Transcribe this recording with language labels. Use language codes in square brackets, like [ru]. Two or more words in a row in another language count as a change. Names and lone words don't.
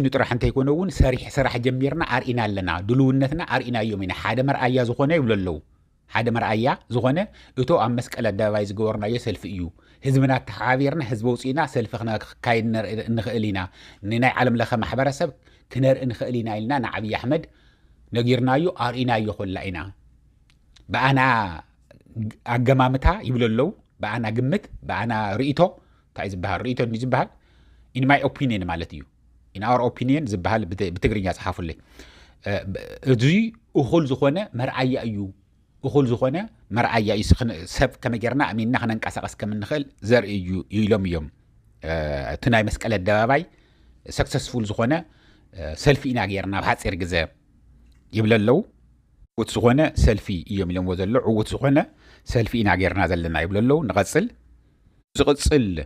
[ti] ጥራሕ እንተይኮነ እውን ሰሪሕ ስራሕ ጀሚርና ኣርኢና ኣለና ድልውነትና ኣርኢና እዮም ኢና ሓደ መርኣያ ዝኾነ ይብሉ ኣለው ሓደ መርኣያ ዝኾነ እቶ ኣብ መስቀል ኣደባባይ ዝገበርናዮ ሰልፊ እዩ ህዝብና ተሓቢርና ህዝቢ ውፅኢና ሰልፊ ክካየድ ንኽእል ኢና ንናይ ዓለም ለኸ ማሕበረሰብ ክነርኢ ንኽእል ኢና ኢልና ንዓብይ ኣሕመድ ነጊርናዮ ኣርኢናዮ ኮላ ኢና ብኣና ኣገማምታ ይብሉ ኣለው ብኣና ግምት ብኣና ርእቶ እንታይ ዝበሃል ርእቶ ዝበሃል [en] in my opinion [ti] ማለት እዩ [en] in our opinion [ti] ዝበሃል ብትግርኛ ጽሓፉልይ እዚ እኹል ዝኾነ መርኣያ እዩ እኹል ዝኾነ መርኣያ እዩ ሰብ ከመጌርና ኣሚንና ክነንቀሳቀስ ከም እንኽእል ዘርኢ እዩ ኢሎም እዮም እቲ ናይ መስቀል ኣደባባይ ሰክሰስፉል ዝኾነ ሰልፊ ኢና ጌርና ብሓፂር ግዜ ይብለለው ዕውት ዝኾነ ሰልፊ እዮም ኢሎምዎ ዘሎ ዕውት ዝኾነ ሰልፊ ኢና ጌርና ዘለና ይብለለው ንቐጽል ዝቕጽል